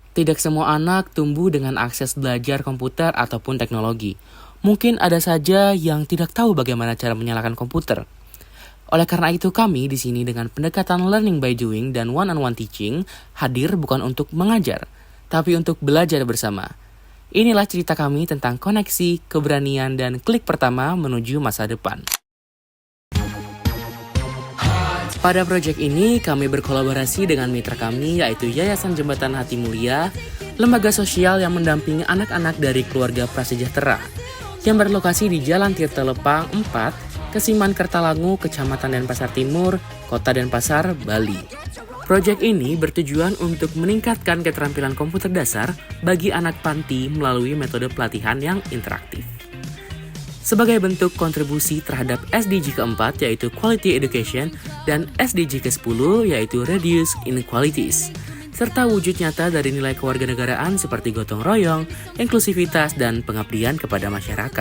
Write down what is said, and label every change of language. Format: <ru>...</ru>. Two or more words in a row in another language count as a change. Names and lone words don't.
<id>Tidak semua anak tumbuh dengan akses belajar komputer ataupun teknologi. Mungkin ada saja yang tidak tahu bagaimana cara menyalakan komputer. Oleh karena itu kami di sini dengan pendekatan</id> <en>learning by doing</en> <id>dan</id> <en>one-on-one teaching</en> <id>hadir bukan untuk mengajar, tapi untuk belajar bersama. Inilah cerita kami tentang koneksi, keberanian, dan klik pertama menuju masa depan. Pada proyek ini, kami berkolaborasi dengan mitra kami yaitu Yayasan Jembatan Hati Mulia, lembaga sosial yang mendampingi anak-anak dari keluarga prasejahtera, yang berlokasi di Jalan Tirta Lepang 4, Kesiman Kertalangu, Kecamatan Denpasar Timur, Kota Denpasar, Bali. Proyek ini bertujuan untuk meningkatkan keterampilan komputer dasar bagi anak panti melalui metode pelatihan yang interaktif. Sebagai bentuk kontribusi terhadap SDG keempat yaitu</id> <en>Quality Education</en> <id>dan SDG ke-10 yaitu</id> <en>Reduce Inequalities,</en> <id>serta wujud nyata dari nilai kewarganegaraan seperti gotong royong, inklusivitas, dan pengabdian kepada masyarakat.</id>